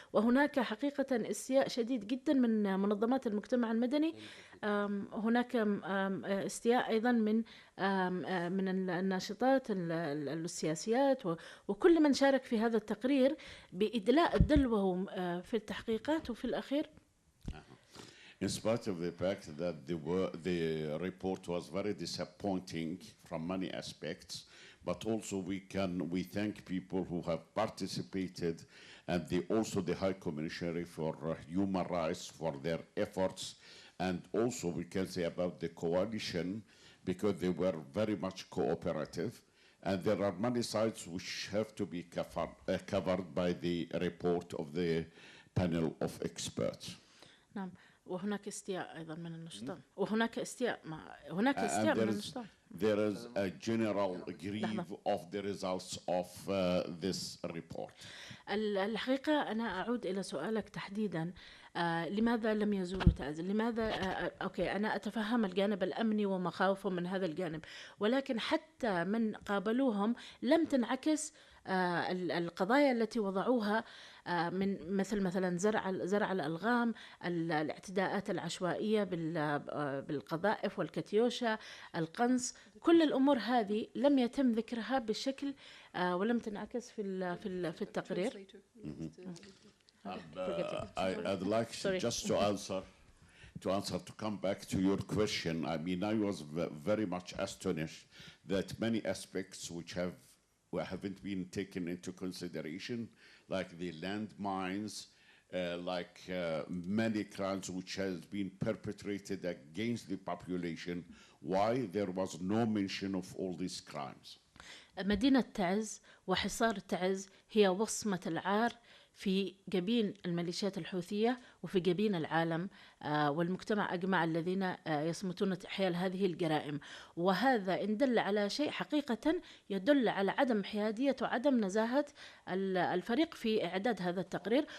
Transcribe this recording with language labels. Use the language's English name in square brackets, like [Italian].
[Arabic] وهناك حقيقة استياء شديد جدا من منظمات المجتمع المدني، هناك استياء أيضا من الناشطات السياسيات وكل من شارك في هذا التقرير بإدلاء الدلو في التحقيقات. وفي الأخير [English] in spite of the fact that the report was very disappointing from many aspects, but also we thank people who have participated, and also the High Commissionary for Human Rights for their efforts, and also we can say about the coalition because they were very much cooperative, and there are many sides which have to be covered by the report of the panel of experts. [Arabic] نعم. وهناك استياء أيضا من النشطاء، وهناك استياء من النشطاء. [English] There is a general grief of the results of this report. [Arabic] الحقيقة أنا أعود إلى سؤالك تحديدا، لماذا لم يزوروا تعزل؟ لماذا؟ أوكي، أنا أتفهم الجانب الأمني ومخاوفهم من هذا الجانب، ولكن حتى من قابلوهم لم تنعكس القضايا التي وضعوها من مثلا زرع الألغام، الاعتداءات العشوائية بالقذائف والكتيوشا، القنص، كل الأمور هذه لم يتم ذكرها بشكل ولم تنعكس في التقرير. [English] I'd like just to come back to your question. I mean, I was very much astonished that many aspects which haven't been taken into consideration, like the landmines, like many crimes which has been perpetrated against the population. Why there was no mention of all these crimes? [Arabic] مدينة تعز وحصار تعز هي وصمة العار في جبين الميليشيات الحوثية وفي جبين العالم والمجتمع أجمع الذين يصمتون حيال هذه الجرائم. وهذا إن دل على شيء حقيقة يدل على عدم حيادية وعدم نزاهة الفريق في إعداد هذا التقرير.